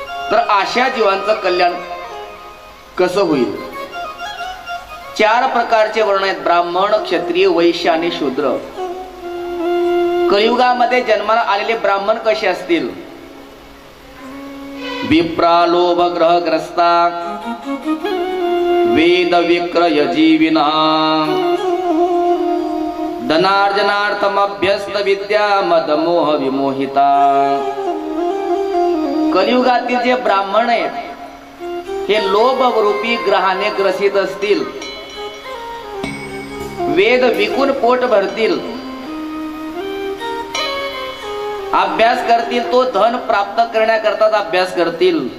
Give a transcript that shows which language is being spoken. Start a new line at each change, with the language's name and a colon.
Marathi: तर अशा जीवांचं कल्याण कसं होईल? 4 प्रकारचे वर्ण आहेत, ब्राह्मण, क्षत्रिय, वैश्य आणि शूद्र। कलियुगामध्ये जन्माला आलेले ब्राह्मण कसे असतील?
Sanskrit: विप्रा लोभ ग्रहग्रस्ता वेद विक्रय जीविना धनार्जनार्थम अभ्यस्त विद्या मद मोह विमोहिता।
Marathi: कलियुगातील जे ब्राह्मण आहेत हे लोभ रूपी ग्रहाने ग्रसित असतील, वेद विकून पोट भरतील, अभ्यास करतील, तो धन प्राप्त करण्याकरताच अभ्यास करतील.